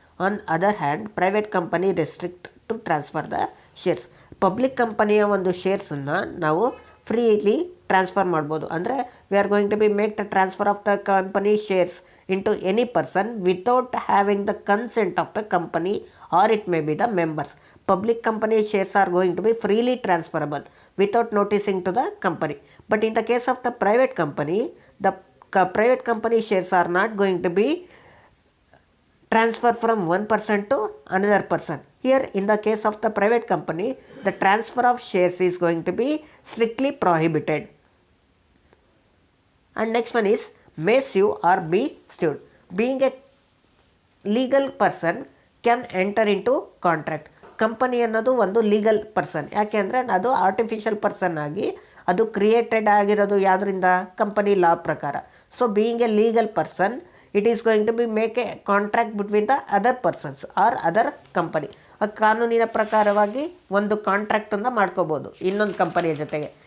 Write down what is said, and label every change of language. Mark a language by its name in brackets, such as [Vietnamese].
[English] On other hand, private company restrict to transfer the shares. [Kannada] Public ಕಂಪನಿಯ ಒಂದು ಶೇರ್ಸನ್ನು ನಾವು freely transfer ಮಾಡ್ಬೋದು. [English] ಅಂದರೆ we are going to be make the transfer of the company shares into any person without having the consent of the company or it may be the members. Public company shares are going to be freely transferable without noticing to the company. But in the case of the private company, the private company shares are not going to be transferred from one person to another person. Here in the case of the private company, the transfer of shares is going to be strictly prohibited. And next one is may sue or be sued. Being a legal person can enter into contract. [Kannada] Company ಅನ್ನೋದು ಒಂದು legal person. ಯಾಕೆ ಅಂದರೆ ಅದು artificial person ಆಗಿ ಅದು created ಆಗಿರೋದು ಯಾವುದರಿಂದ, company ಲಾ ಪ್ರಕಾರ. [English] So being a legal person, it is going to be make a contract between the other persons or other company. [Kannada] ಕಾನೂನಿನ ಪ್ರಕಾರವಾಗಿ ಒಂದು ಕಾಂಟ್ರಾಕ್ಟನ್ನು ಮಾಡ್ಕೋಬೋದು ಇನ್ನೊಂದು ಕಂಪನಿಯ ಜೊತೆಗೆ.